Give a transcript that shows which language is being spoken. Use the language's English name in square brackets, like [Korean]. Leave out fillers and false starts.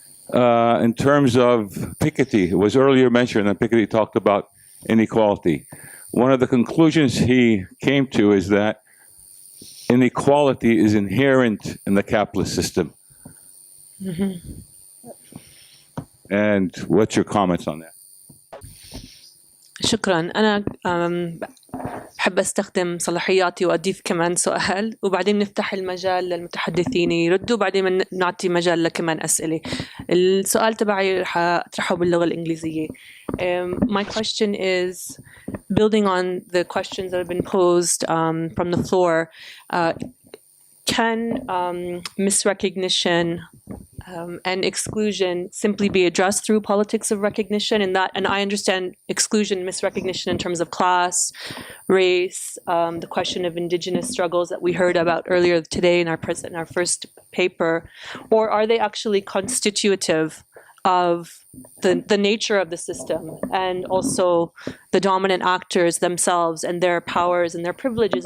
[English] In terms of Piketty, it was earlier mentioned that Piketty talked about inequality. One of the conclusions he came to is that inequality is inherent in the capitalist system. Mm-hmm. And what's your comments on that? [Arabic] شكرا. أنا بحب أستخدم صلاحياتي وأضيف كمان سؤال، وبعدين نفتح المجال للمتحدثين يردوا، وبعدين نعطي مجال لكمان أسئلة. السؤال تبعي رح أطرحه باللغة الإنجليزية. [English] My question is, building on the questions that have been posed from the floor, can misrecognition and exclusion simply be addressed through politics of recognition? And I understand exclusion, misrecognition in terms of class, race, the question of indigenous struggles that we heard about earlier today in our first paper, or are they actually constitutive of the nature of the system, and also the dominant actors themselves and their powers and their privileges?